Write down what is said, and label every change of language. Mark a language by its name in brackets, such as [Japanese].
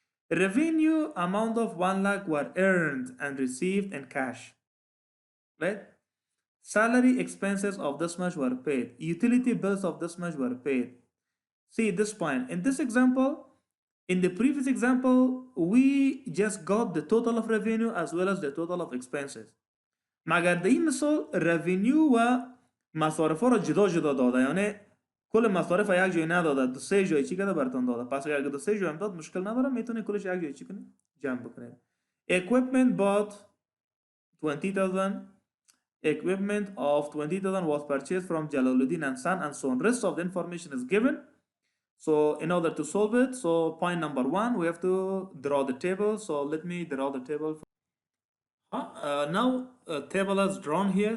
[English] Revenue amount of 1 lakh were earned and received in cash, right? Salary expenses of this much were paid. Utility bills of this much were paid. See this point. In this example, in the previous example, we just got the total of revenue as well as the total of expenses. [Persian] مگر در این مثال revenue و مصارف ها را جدا جدا داده، یعنی کل مصارف یک جای نداده، دو سه جای چی کرده براتون داده. پس اگر دو سه جای هم داد مشکل نداره، میتونه کلش یک جای چی کنید، جمع بکنید. [English] Equipment bought 20,000. Equipment of 20,000 was purchased from Jalaluddin and Son, and so on. Rest of the information is given. So in order to solve it, so point number 1, we have to draw the table. So let me draw the table. Now table is drawn here.